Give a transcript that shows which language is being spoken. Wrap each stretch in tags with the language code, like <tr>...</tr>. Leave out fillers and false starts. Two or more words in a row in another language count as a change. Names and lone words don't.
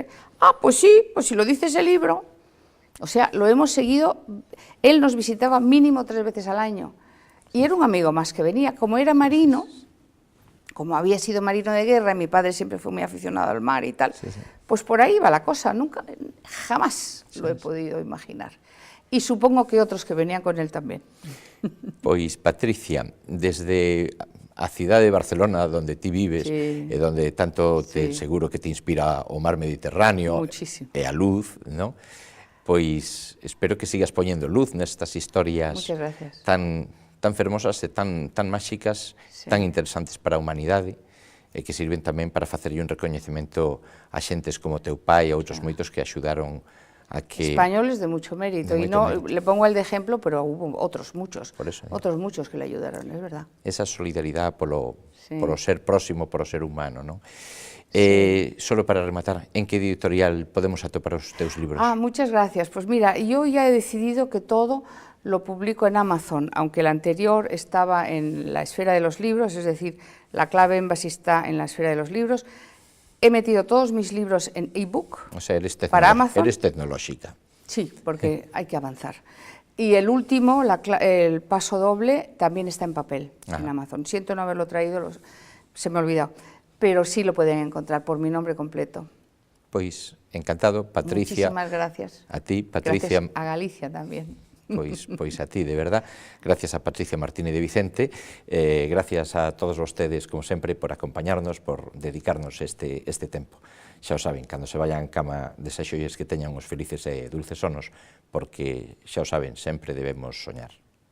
<es>Ah, pues sí, pues si lo dice ese libro. O sea, lo hemos seguido, él nos visitaba mínimo 3 veces al año. Y era un amigo más que venía, como era marino, como había sido marino de guerra, y mi padre siempre fue muy aficionado al mar y tal, pues por ahí va la cosa, jamás lo he podido imaginar. Y supongo que otros que venían con él también.</es> <gl>Pois, Patricia, desde a cidade de Barcelona, donde ti vives, e donde tanto seguro que te inspira o mar Mediterráneo, e a luz, non? Pois, espero que sigas poñendo luz nestas historias tan fermosas e tan máxicas, tan interesantes para a humanidade, e que sirven tamén para facerlle un recoñecemento a xentes como teu pai e outros moitos que axudaron a que...</gl> <es>Españoles de mucho mérito, y no le pongo el de ejemplo, pero hubo otros muchos que le ayudaron, es verdad.</es> <gl>Esa solidaridad polo ser próximo, polo ser humano, non? Solo para rematar, en que editorial podemos atopar os teus libros?</gl> <es>Muchas gracias. Pues mira, yo ya he decidido que todo lo publico en Amazon, aunque el anterior estaba en la esfera de los libros, es decir, La clave Embassy está en la esfera de los libros. He metido todos mis libros en ebook para Amazon. Eres tecnológica. Sí, porque hay que avanzar. Y el último, el paso doble, también está en papel en Amazon. Siento no haberlo traído, se me ha olvidado. Pero sí lo pueden encontrar por mi nombre completo.</es> <gl>Pois, encantado, Patricia.</gl> <es>Muchísimas gracias.</es> <gl>A ti, Patricia.</gl> <es>Gracias a Galicia también.</es> <gl>Pois a ti, de verdad. Gracias a Patricia Martínez de Vicente, gracias a todos vostedes, como sempre, por acompañarnos, por dedicarnos este tempo. Xa o saben, cando se vayan cama, desexolles que teñan os felices e dulces sonos, porque xa o saben, sempre debemos soñar.</gl>